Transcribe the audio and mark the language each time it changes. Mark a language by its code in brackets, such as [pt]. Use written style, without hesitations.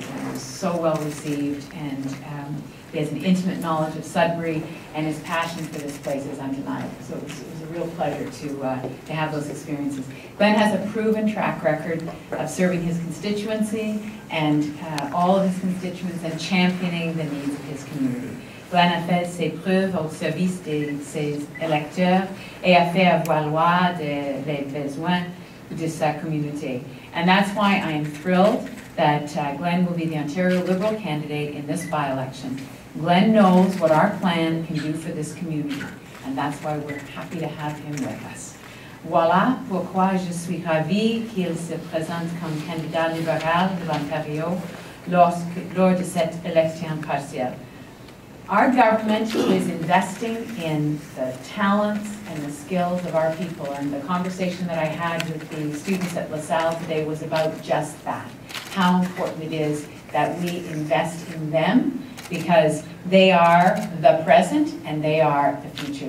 [en] Glenn was so well received, and he has an intimate knowledge of Sudbury, and his passion for this place is undeniable. So it was a real pleasure to have those experiences. Glenn has a proven track record of serving his constituency and all of his constituents and championing the needs of his community. [fr] Glenn a fait ses preuves au service de ses électeurs et a fait valoir les besoins de sa communauté. [en] And that's why I am thrilled that Glenn will be the Ontario Liberal candidate in this by-election. Glenn knows what our plan can do for this community, and that's why we're happy to have him with us. [fr] Voilà pourquoi je suis ravie qu'il se présente comme candidat libéral de l'Ontario lors de cette élection partielle. [en] Our government is investing in the talents and the skills of our people, and the conversation that I had with the students at LaSalle today was about just that. How important it is that we invest in them, because they are the present and they are the future.